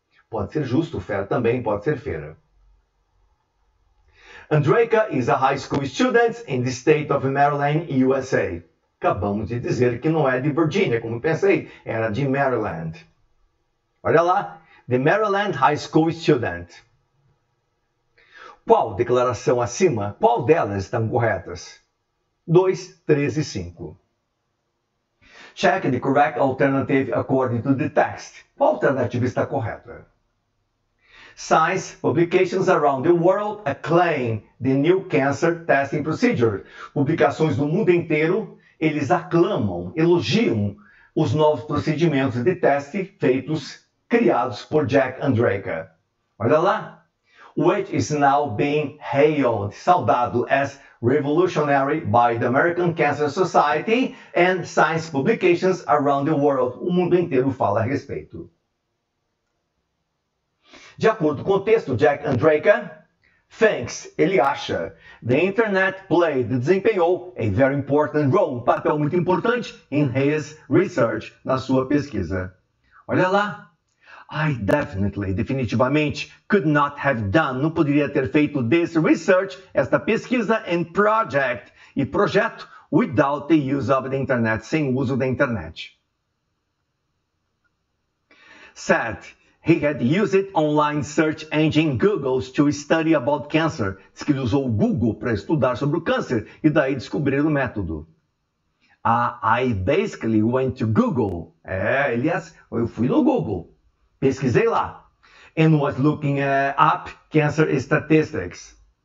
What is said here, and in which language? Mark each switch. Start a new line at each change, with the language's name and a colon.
Portuguese: Pode ser justo, fair também pode ser feira.
English: Andreyka is a high school student in the state of Maryland, USA.
Portuguese: Acabamos de dizer que não é de Virgínia, como pensei, era de Maryland. Olha lá.
English: The Maryland High School student.
Portuguese: Qual declaração acima? Qual delas estão corretas? 2, 3 e 5.
English: Check the correct alternative according to the text.
Portuguese: Qual alternativa está correta?
English: Science publications around the world acclaim the new cancer testing procedure.
Portuguese: Publicações do mundo inteiro, eles aclamam, elogiam os novos procedimentos de teste criados por Jack Andreka. Olha lá.
English: Which is now being hailed,
Portuguese: saudado
English: as revolutionary by the American Cancer Society and science publications around the world.
Portuguese: O mundo inteiro fala a respeito. De acordo com o texto,
English: Jack Andreka thinks,
Portuguese: ele acha,
English: the internet
Portuguese: desempenhou
English: a very important role,
Portuguese: um papel muito importante
English: in his research,
Portuguese: na sua pesquisa. Olha lá.
English: I definitivamente, could not have done,
Portuguese: não poderia ter feito
English: this research,
Portuguese: esta pesquisa
English: and project,
Portuguese: e projeto,
English: without the use of the internet,
Portuguese: sem o uso da internet.
English: Said, he had used online search engine Google to study about cancer.
Portuguese: Diz que ele usou o Google para estudar sobre o câncer e daí descobrir o método.
English: I basically went to Google.
Portuguese: Eu fui no Google. Pesquisei lá.
English: And was looking up cancer statistics.